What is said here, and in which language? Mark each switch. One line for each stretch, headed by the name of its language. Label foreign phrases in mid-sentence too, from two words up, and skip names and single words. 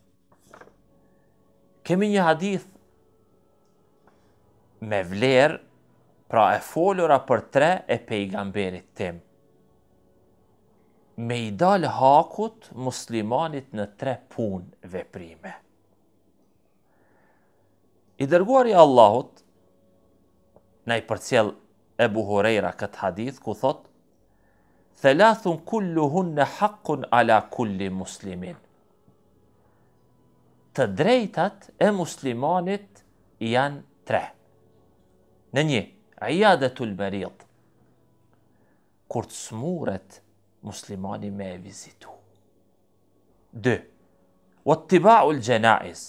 Albanian: Kemi një hadith me vlerë, pra e folura për 3 e pejgamberit tim. Me i dal hakut muslimanit në 3 punë veprime. I dërguari i Allahut na i përcjell Ebu Hurajra këtë hadith ku thot:
Arabic: ثلاث كلهن حق على كل مسلم.
Albanian: Të drejtat e muslimanit janë 3.
Arabic: Në 1, عيادة المريض.
Albanian: Kur të smuret, muslimani me e vizitu.
Arabic: 2, واتباع الجنائز.